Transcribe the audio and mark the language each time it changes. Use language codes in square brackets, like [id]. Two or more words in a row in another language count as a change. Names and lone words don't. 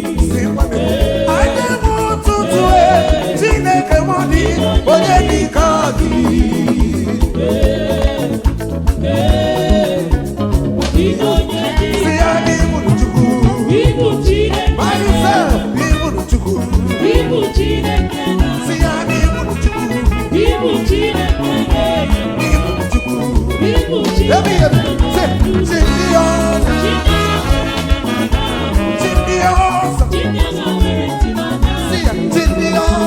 [ig] Si nwanne m, anyị bụ ụtụtụ, eh. Chineke, ọ dị onye dị ka gị? Ibu onye dị. Si ya na ị bụ Chukwu. Ibu Chineke. [en] By yourself, [ig] ị bụ Chukwu. Ibu Chineke. Si ya na ị bụ Chukwu. Ibu Chineke. Ị bụ Chukwu. [en] Ibu Let me hear you. Chineke. Say, say, [ig] ndị ọzọ. Chineke. Say, ndị ọzọ. Chineke. [en] See ya. [ig] Chindia.